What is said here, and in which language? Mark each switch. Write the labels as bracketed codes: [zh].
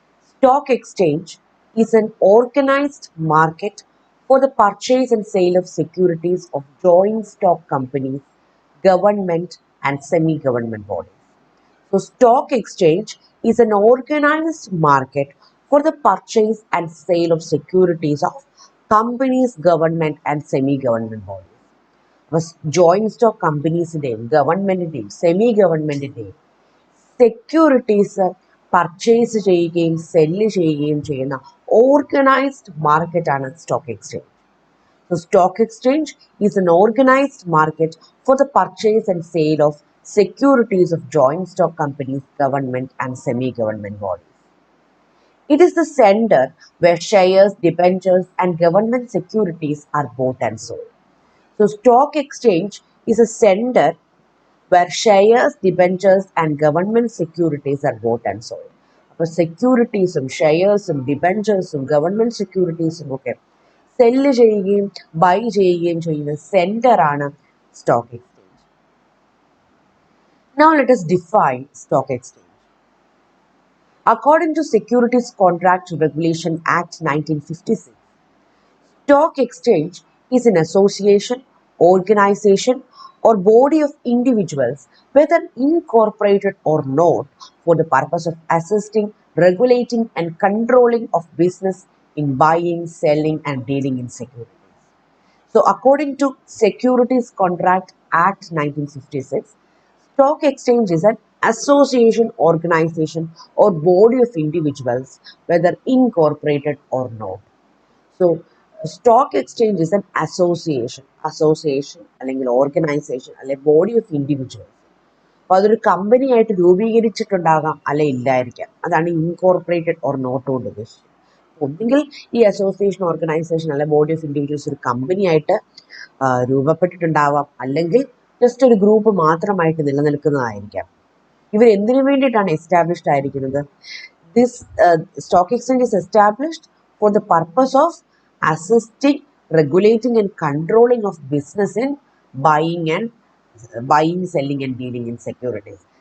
[en] Stock exchange is an organized market for the purchase and sale of securities of joint stock companies, government and semi-government bodies. So, stock exchange is an organized market for the purchase and sale of securities of companies, government and semi-government bodies. [ml] Joint stock കമ്പനീസിൻ്റെയും ഗവൺമെൻറ്റിൻ്റെയും semi ഗവൺമെൻറ്റിൻ്റെയും securities purchase ചെയ്യുകയും cell ചെയ്യുകയും ചെയ്യുന്ന organised മാർക്കറ്റാണ് stock exchange. [en] So stock exchange is an organized market for the purchase and sale of securities of joint stock companies, government and semi-government bodies. It is the center where shares, debentures and government securities are bought and sold. So stock exchange is a center where shares, debentures and government securities are bought and sold. [ml] അപ്പോൾ സെക്യൂരിറ്റീസും ഷെയർസും ഡിബെഞ്ചേഴ്സും government സെക്യൂരിറ്റീസും ഒക്കെ cell ചെയ്യുകയും by ചെയ്യുകയും ചെയ്യുന്ന സെന്ററാണ് stock exchange. [en] Now let us define stock exchange. According to Securities Contract Regulation Act 1956, stock exchange is an association, organization or body of individuals, whether incorporated or not, for the purpose of assisting, regulating and controlling of business in buying, selling and dealing in securities. So according to Securities Contract Act 1956, stock exchange is an association, organization or body of individuals, whether incorporated or not. So stock exchange is an association അല്ലെങ്കിൽ organisation അല്ലെ body of individuals. [ml] അപ്പോൾ അതൊരു company ആയിട്ട് രൂപീകരിച്ചിട്ടുണ്ടാകാം അല്ലെ ഇല്ലായിരിക്കാം. അതാണ് [en] incorporated or not [ml] കൊണ്ട് ഉദ്ദേശിച്ചത്. ഒന്നുകിൽ ഈ അസോസിയേഷൻ, ഓർഗനൈസേഷൻ അല്ലെ [en] body of individuals [ml] ഒരു കമ്പനി ആയിട്ട് രൂപപ്പെട്ടിട്ടുണ്ടാവാം, അല്ലെങ്കിൽ ജസ്റ്റ് ഒരു ഗ്രൂപ്പ് മാത്രമായിട്ട് നിലനിൽക്കുന്നതായിരിക്കാം. ഇവർ എന്തിനു വേണ്ടിയിട്ടാണ് എസ്റ്റാബ്ലിഷ്ഡ് ആയിരിക്കുന്നത്? [en] This stock exchange is established for the purpose of assisting, regulating and controlling of business in buying, selling and dealing in securities.